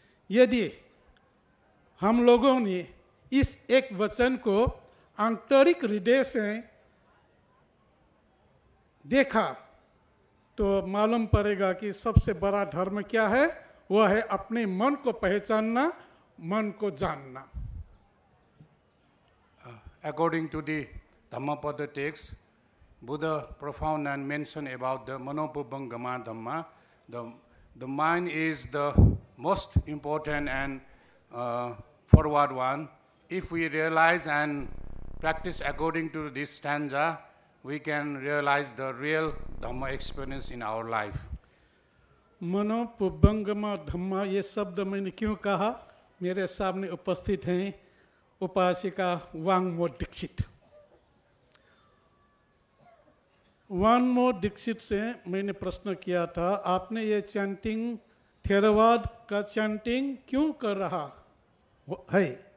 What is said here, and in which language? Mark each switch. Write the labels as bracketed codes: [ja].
[hi] यदि हम लोगों ने इस एक वचन को आंतरिक हृदय से देखा तो मालूम पड़ेगा कि सबसे बड़ा धर्म क्या है, वह है अपने मन को पहचानना, मन को जानना। [en] According to the Dhammapada text, Buddha profound and mentioned about the Manopubbangama Dhamma. The mind is the most important and forward one. If we realize and practice according to this stanza, we can realize the real Dhamma experience in our life. [pi] मनोपुब्बंगमा धम्मा [hi] ये शब्द मैंने क्यों कहा? मेरे सामने उपस्थित हैं उपासिका वांगमो दीक्षित। वांगमो दीक्षित से मैंने प्रश्न किया था, आपने ये चैंटिंग थेरवाद का चैंटिंग क्यों कर रहा है?